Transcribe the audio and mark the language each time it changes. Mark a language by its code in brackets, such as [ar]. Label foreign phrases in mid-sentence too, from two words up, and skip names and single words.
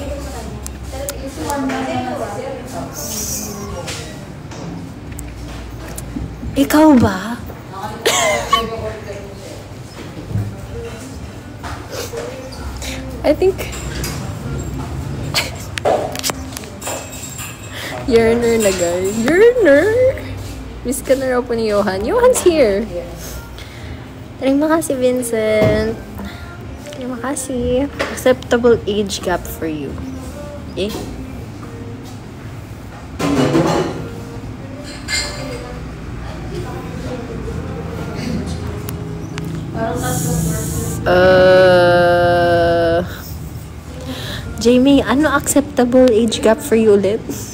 [tl] Ikaw ba? [en] I think yearner na guys. Yearner! [tl] Miss ka na raw po ni Johan. [en] Johan's here! [id] Terima kasih, Vincent. Terima kasih. [en] Acceptable age gap for you. Eh? [tl] Jamie, ano [en] acceptable age gap for you [tl] ulit?